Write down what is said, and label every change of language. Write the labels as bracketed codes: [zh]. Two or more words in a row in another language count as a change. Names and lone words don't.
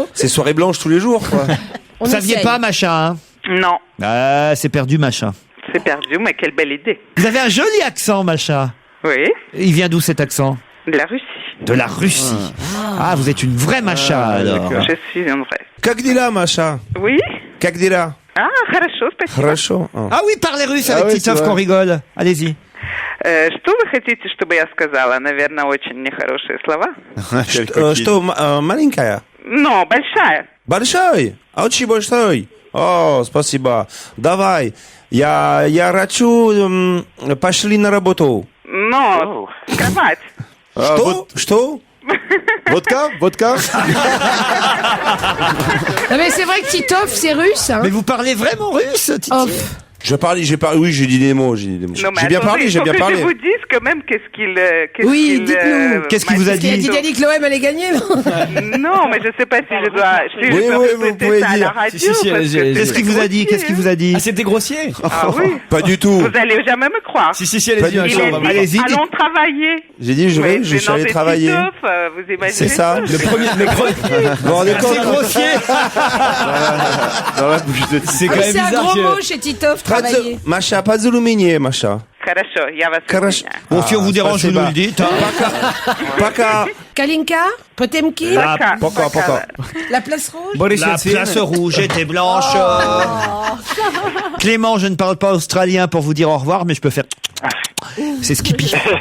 [fr] C'est soirée blanche tous les jours, quoi. On Vous saviez essaye. pas, machin, hein? Non, Ah, c'est perdu, machin. c'est perdu, mais quelle belle idée. Vous avez un joli accent, machin. Oui, Il vient d'où cet accent? de la Russie. De la Russie. Ah, vous êtes une vraie macha, alors. Je suis une vraie. [ru] Как дела, Маша? [fr] Oui? [ru] Как дела? Ah, хорошо, спасибо. Хорошо. Ah. [fr] Ah oui, parlez russe Ah avec ouais, Titov c'est vrai. qu'on rigole. Allez-y. [ru] Что вы хотите, чтобы я сказала? Наверное, очень нехорошие слова. Что, маленькая? Но, большая. Большой? Очень большой. О, спасибо. Давай. Я хочу... Пошли на работу. Но, кровать. Что? [fr] Vodka? Vodka? Non, mais c'est vrai que Titov, c'est russe. Hein. Mais vous parlez vraiment russe, Titi? Oh, Oui, j'ai dit des mots. J'ai Non, mais bien attendez, parlé, j'ai faut bien que parlé. je vous dise quand même qu'est-ce qu'il... Oui, dites-nous. Qu'est-ce qu'il vous a dit? il a dit que l'OM allait gagner, non? Non, mais je sais pas si je dois... Si Oui, je peux oui, vous répéter pouvez ça à la dire. radio. Si, parce allez-y, que allez-y. c'est Qu'est-ce qu'il vous a dit? Qu'est-ce qu'il vous a dit? Ah, c'était grossier. Ah oui. Pas du tout. Vous allez jamais me croire. Si, Pas allez-y, du un tout. Il jour, est on va dit, voir. Allez-y, allons travailler. J'ai dit, Mais je suis allé venant de travailler. Titov, vous imaginez C'est ça. Le premier. Vous vous rendez compte? C'est grossier. Dans la bouche de C'est quand même C'est un bizarre gros que. mot chez Titov, travailler. [ru] Маша, позвони, Маша. Хорошо, я вас Хорошо. извиняю. [fr] Bon, si on vous dérange, vous nous le dites. Hein. [ru] Пока. [fr] Kalinka, Potemkin, [ru] Пока, Пока. [fr] la place rouge. Boris La Yeltsin. place rouge était blanche. Clément, je ne parle pas australien pour vous dire au revoir, mais je peux faire... C'est Skippy.